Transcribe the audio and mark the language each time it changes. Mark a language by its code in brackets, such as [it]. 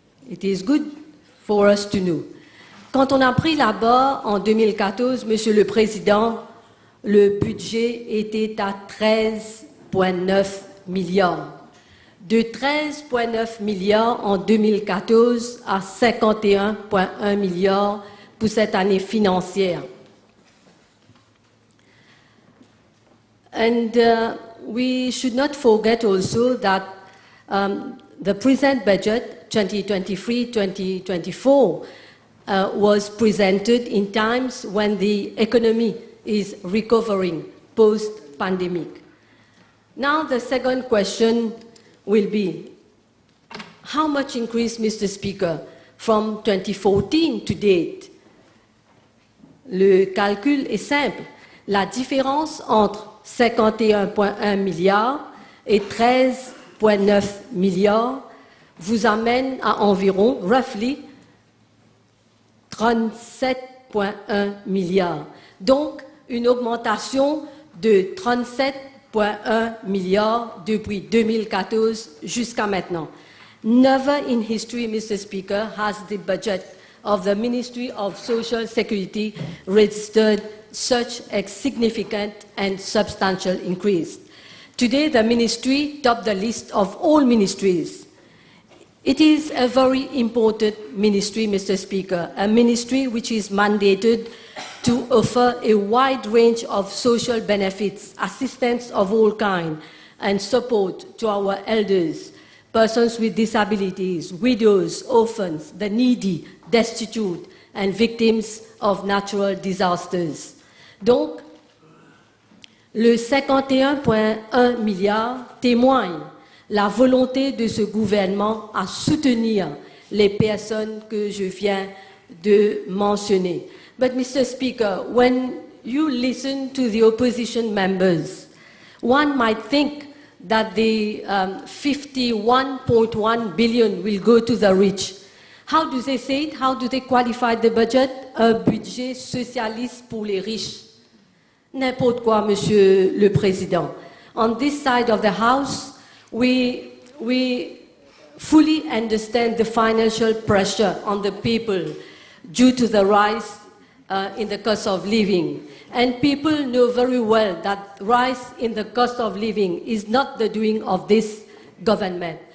[en] It is good for us to know. [fr] Quand on a pris la barre en 2014, Monsieur le Président, le budget était à 13,9 milliards. De 13,9 milliards en 2014 à 51,1 milliards pour cette année financière. [en] And we should not forget also that the present budget, 2023-2024, was presented in times when the economy is recovering post-pandemic. Now the second question will be, how much increase, Mr. Speaker, from 2014 to date? [fr] Le calcul est simple. La différence entre 51,1 milliards et 13,9 milliards vous amène à environ, roughly, 37,1 milliards. Donc, une augmentation de 37,1 milliards depuis 2014 jusqu'à maintenant. [en] Never in history, Mr. Speaker, has the budget of the Ministry of Social Security registered such a significant and substantial increase. Today, the ministry topped the list of all ministries. It is a very important ministry, Mr. Speaker, a ministry which is mandated to offer a wide range of social benefits, assistance of all kinds, and support to our elders, persons with disabilities, widows, orphans, the needy, destitute, and victims of natural disasters. [fr] Donc, le 51,1 milliards témoigne la volonté de ce gouvernement à soutenir les personnes que je viens de mentionner. [en] But, Mr. Speaker, when you listen to the opposition members, one might think that the 51.1 billion will go to the rich. How do they say it? How do they qualify the budget? [fr] Un budget socialiste pour les riches. N'importe quoi, Monsieur le Président. [en] On this side of the House, we fully understand the financial pressure on the people due to the rise in the cost of living. And people know very well that rise in the cost of living is not the doing of this government.